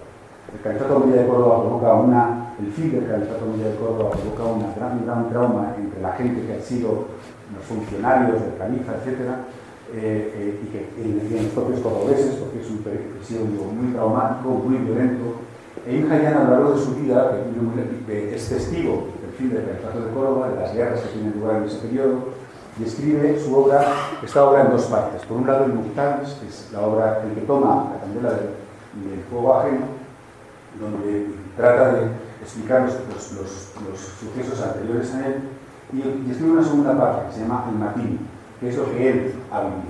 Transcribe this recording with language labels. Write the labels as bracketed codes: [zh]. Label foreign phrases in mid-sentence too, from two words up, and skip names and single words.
[es] El Califato Omeya de Córdoba provoca el fin del Califato Omeya de Córdoba provoca un gran trauma entre la gente que han sido los funcionarios del califa, etc., y en los propios cordobeses, porque es un episodio muy traumático, muy violento. Ibn Hayyan, a lo largo de su vida, es testigo del fin del Califato de Córdoba, de las guerras que tienen lugar en ese periodo, y escribe esta obra en dos partes. Por un lado, el Muktabis, que es la obra el que toma la candela del fuego ajeno, donde trata de explicar los sucesos anteriores a él, y escribe una segunda parte que se llama El Matín, que es lo que él ha vivido.